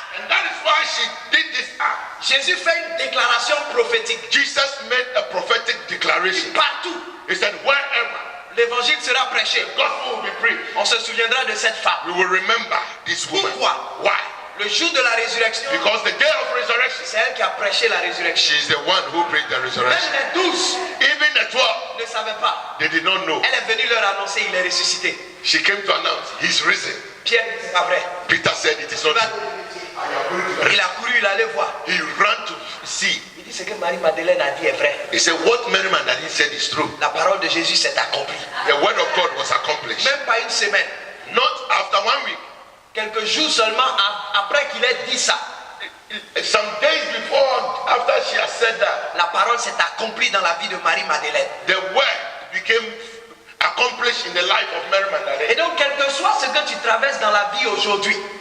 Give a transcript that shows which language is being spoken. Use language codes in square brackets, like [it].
[en] And that is why she did this act. [fr] Jésus fait une déclaration prophétique. [en] Jesus made a prophetic declaration. [fr] Partout, [en] He said, wherever [fr] l'évangile sera prêché. [en] the gospel will be preached, [fr] On se souviendra de cette femme. [en] we will remember this woman. [fr] Pourquoi? [en] Why? [fr] Le jour de la résurrection, [en] Because the day of resurrection, [fr] c'est elle qui a prêché la résurrection. [en] she's the one who preached the [fr] Même [en] resurrection. [fr] les 12 [en] Even the 12, [fr] ne savaient pas. [en] they did not know. [fr] Elle est venue leur annoncer, il est ressuscité. [en] She came to announce, he's risen. [fr] Pierre, c'est pas vrai. [en] Peter said, it is [fr] Il [en] not [fr] va- [en] true. [fr] Il a couru, il allait voir. [en] He ran to see. [fr] Il dit ce que Marie-Madeleine a dit est vrai. [en] He said, what Mary Magdalene said is true. [fr] La parole de Jésus s'est accomplie. [en] The word of God was accomplished. [fr] Même pas une semaine. [en] Not after 1 week. [fr] Quelques jours seulement après qu'il ait dit ça, [en] Some days before, after she had said that, [fr] la parole s'est accomplie dans la vie de Marie-Madeleine. [en] the word became accomplished in the life of Mary Magdalene. [fr] Et donc, quel que soit ce que tu traverses dans la vie aujourd'hui,